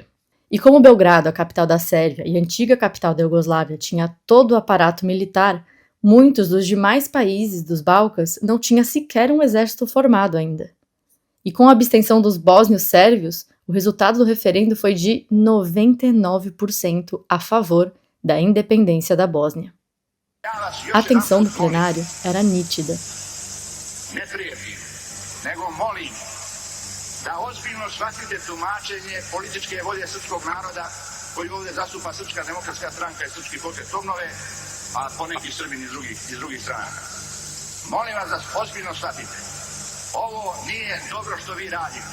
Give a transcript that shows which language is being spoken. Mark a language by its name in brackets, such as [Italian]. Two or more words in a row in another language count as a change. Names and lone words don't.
[Portuguese] E como Belgrado, a capital da Sérvia e a antiga capital da Iugoslávia, tinha todo o aparato militar, muitos dos demais países dos Balcãs não tinham sequer um exército formado ainda. E com a abstenção dos bósnios sérvios, o resultado do referendo foi de 99% a favor da independência da Bósnia. A atenção do plenário era nítida. [Serbian] Ne prijeti, nego molim da ozbiljno shvatite tumačenje političke volje srpskog naroda koji ovdje zastupa Srpska demokratska stranka i Srpski pokret obnove, a poneki Srbini iz drugih stranaka. Molim vas da ozbiljno shvatite. Ovo nije dobro što vi radite.